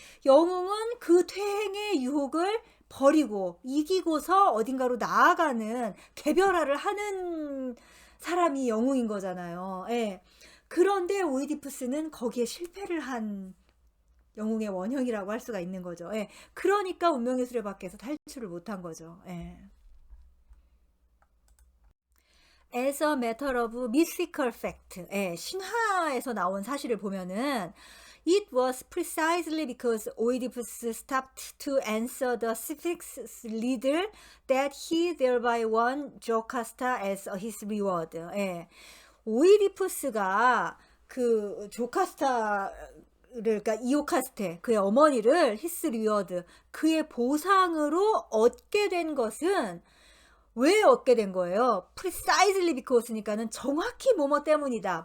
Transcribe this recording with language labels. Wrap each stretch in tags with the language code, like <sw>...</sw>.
<ko>영웅은 그 퇴행의 유혹을 버리고 이기고서 어딘가로 나아가는 개별화를 하는 사람이 영웅인 거잖아요. 예. 그런데 오이디푸스는 거기에 실패를 한 영웅의 원형이라고 할 수가 있는 거죠. 예. 그러니까 운명의 수레바퀴에서 탈출을 못한 거죠. 예.</ko> <en>As a matter of mythical fact,</en> <ko>예, 신화에서 나온 사실을 보면은</ko> <en>It was precisely because Oedipus stopped to answer the Sphinx's riddle that he thereby won Jocasta as his reward.</en> <ko>예. 오이디푸스가 그 조카스타를 그러니까 이오카스테 그의 어머니를 히스 리워드 그의 보상으로 얻게 된 것은 왜 얻게 된 거예요?</ko> <en>precisely because</en> <ko>니까는 정확히 뭐뭐 때문이다.</ko>